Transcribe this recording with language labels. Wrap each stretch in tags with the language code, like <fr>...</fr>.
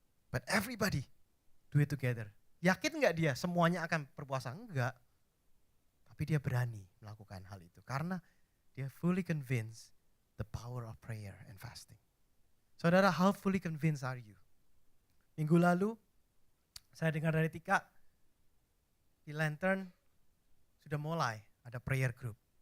<en>But everybody do it together.</en> <id>Yakin nggak dia semuanya akan berpuasa? Enggak. Tapi dia berani melakukan hal itu karena dia</id> <en>fully convinced the power of prayer and fasting. Saudara, how fully convinced are you?</en> <id>Minggu lalu saya dengar dari Tika di Lantern sudah mulai ada prayer group.</id>